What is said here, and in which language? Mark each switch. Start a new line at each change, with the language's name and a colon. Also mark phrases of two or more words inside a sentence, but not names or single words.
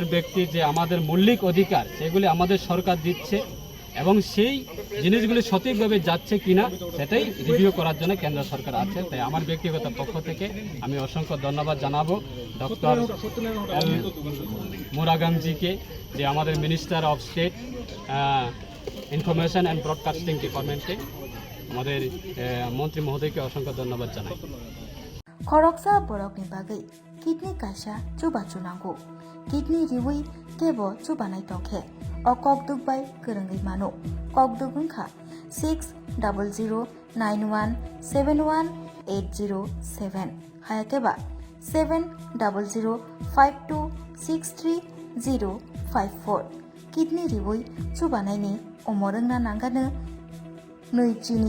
Bangla: ব্যক্তি যে আমাদের মৌলিক অধিকার সেগুলি আমাদের সরকার দিচ্ছে এবং সেই জিনিসগুলি সঠিকভাবে যাচ্ছে কিনা সেটাই রিভিউ করার জন্য কেন্দ্র সরকার আছে তাই আমার ব্যক্তিগত পক্ষ থেকে আমি অসংখ্য ধন্যবাদ জানাবো ডক্টর এল মুরাগানজিকে যে আমাদের
English: Minister of State Information and Broadcasting Departmente
Bangla: আমাদের মন্ত্রী মহোদয়কে অসংখ্য ধন্যবাদ জানাই
Bodo: खरकसा बरकनि बागै किडनी कायसा चुबा चुनांगौ किडनी रिवै केबो चुबानाय तंखे अ ककदुगबाय गोरोङै मानो ककदुग ओंखा 6009171807 हायाकेबा 7005263054 किडनी रिवै चुबानायनि अमरोंना नांगानो नैजिनि